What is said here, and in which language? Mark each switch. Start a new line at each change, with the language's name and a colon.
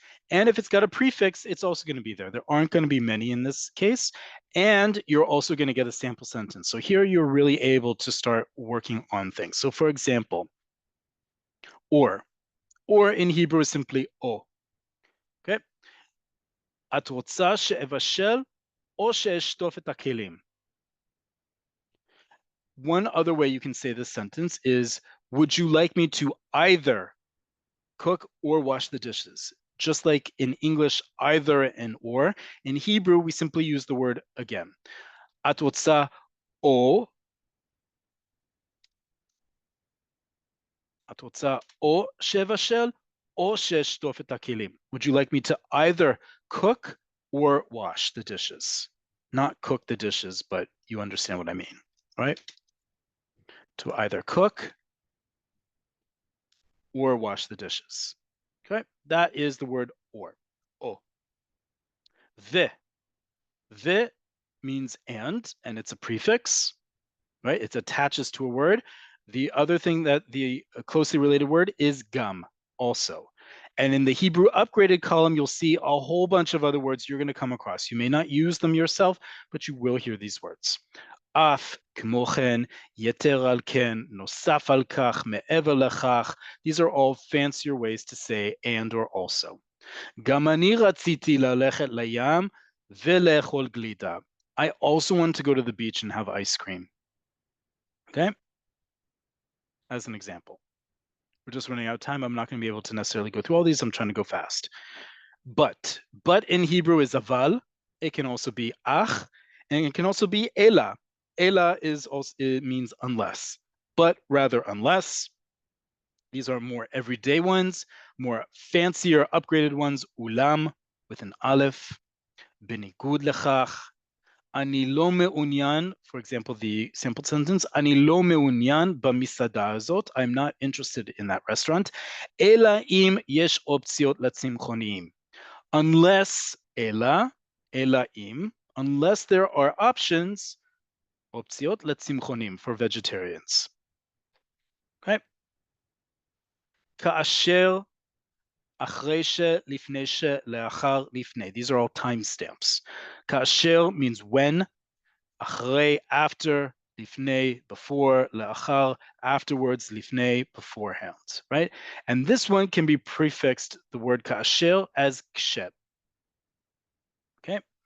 English: And if it's got a prefix, it's also going to be there. There aren't going to be many in this case. And you're also going to get a sample sentence. So here you're really able to start working on things. So for example, or in Hebrew is simply o. Okay?
Hebrew: את רוצה שאבשל או שאשטוף את הכלים?
English: One other way you can say this sentence is, would you like me to either cook or wash the dishes? Just like in English, either and or, in Hebrew, we simply use the word again.
Hebrew: את רוצה או, את רוצה או שאבשל או שאשטוף את הכלים?
English: Would you like me to either cook or wash the dishes? Not cook the dishes, but you understand what I mean, right? To either cook or wash the dishes. Okay, that is the word or. O. The means and it's a prefix, right? It attaches to a word. The other thing that the closely related word is gam also. And in the Hebrew upgraded column, you'll see a whole bunch of other words you're going to come across. You may not use them yourself, but you will hear these words.
Hebrew: Af, כמו כן, יתר על כן, נוסף על כך, מעבר לכך.
English: These are all fancier ways to say and or also.
Hebrew: גם אני רציתי ללכת לים ולאכול גלידה.
English: I also want to go to the beach and have ice cream. Okay? As an example. We're just running out of time. I'm not going to be able to necessarily go through all these. I'm trying to go fast. But in Hebrew is aval. It can also be ach, and it can also be ela. Ela is also, it means unless, but rather unless. These are more everyday ones, more fancier, upgraded ones. Ulam with an aleph.
Hebrew: בניגוד לכך, אני לא מעוניין,
English: for example, the simple sentence,
Hebrew: אני לא מעוניין במסעדה הזאת,
English: I'm not interested in that restaurant,
Hebrew: אלא אם יש אופציות לצמחוניים.
English: Unless,
Hebrew: אלא אם,
English: unless there are options,
Hebrew: אופציות לצמחונים,
English: for vegetarians. Okay?
Hebrew: כאשר, אחרי ש, לפני ש, לאחר, לפני.
English: These are all timestamps. כאשר means when, אחרי, after, לפני, before, לאחר, afterwards, לפני, beforehand, right? And this one can be prefixed, the word כאשר, as kshet. Okay?